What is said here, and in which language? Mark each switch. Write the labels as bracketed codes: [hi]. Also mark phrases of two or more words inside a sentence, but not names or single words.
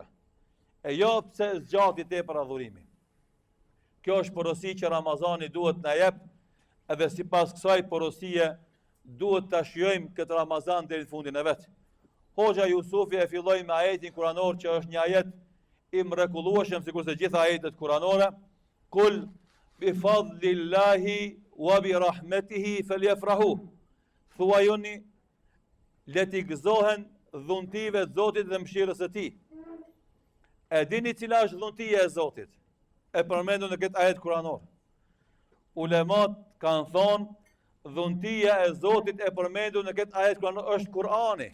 [sq] E jo pse zgjati tepër adhurimi. Kjo është porosi që Ramazani duhet na jep, edhe sipas kësaj porosie duhet ta shijojmë këtë Ramazan deri në fundin e vet. Hoxha Jusufi e filloi me ajetin kuranor që është një ajet I mrekullueshëm sikurse gjitha ajetet kuranore, [ar] "قل بفضل الله وبرحمته فليفرحوا." [sq] Thuajuni, le t'i gëzohen dhuntive të Zotit dhe mëshirës së Tij. E dini cila është dhuntia e Zotit? E përmendur në këtë ajet kuranor. Ulemat kanë thonë, dhuntia e Zotit e përmendur në këtë ajet kuranor është Kurani.